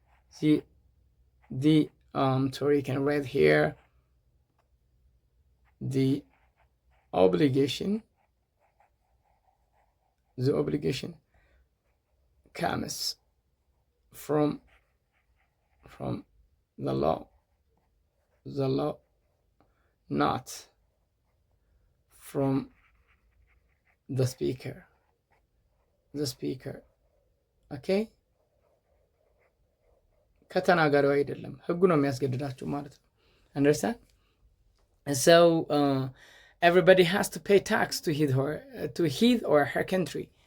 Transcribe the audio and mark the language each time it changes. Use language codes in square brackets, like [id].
[en] see the sorry, you can read here the obligation comes from the law not from the speaker. [am] okay ከተናጋሪው አይደለም፣ ህጉ ነው የሚያስገድዳችሁ ማለት ነው። [en] understand? so everybody has to pay tax to his or her country.